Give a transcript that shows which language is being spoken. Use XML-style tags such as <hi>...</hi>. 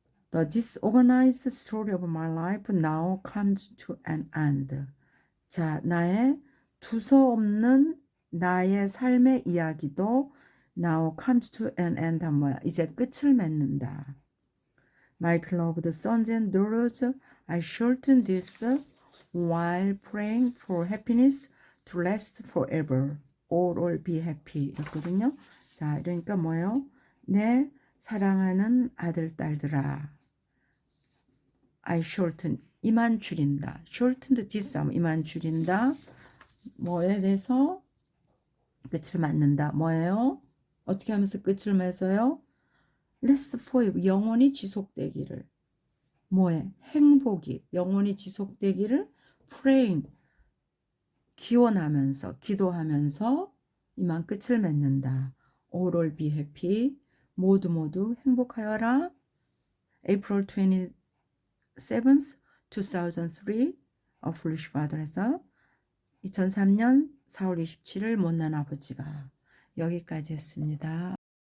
<en>The disorganized story of my life now comes to an end.</en> <ko>자, 나의 두서없는 나의 삶의 이야기도</ko> <en>now comes to an end</en> <ko>한 뭐야? 이제 끝을 맺는다.</ko> <en>My beloved sons and daughters, I shorten this while praying for happiness to last forever. All be happy.</en> <ko>였거든요. 자, 그러니까 뭐예요? 내 사랑하는 아들, 딸들아.</ko> <en>I shorten,</en> <ko>이만 줄인다.</ko> <en>shortened this</en> <ko>하면 이만 줄인다. 뭐에 대해서 끝을 맞는다. 뭐예요? 어떻게 하면서 끝을 맺어요?</ko> <en>last forever,</en> <ko>영원히 지속되기를. 뭐에? 행복이 영원히 지속되기를 praying, 기원하면서, 기도하면서 이만 끝을 맺는다.</ko> <en>All be happy,</en> <ko>모두 행복하여라.</ko> <en>April 27th, 2003, A Foolish Father</en> <ko>에서 2003년 4월 27일 못난 아버지가 여기까지 했습니다.</ko>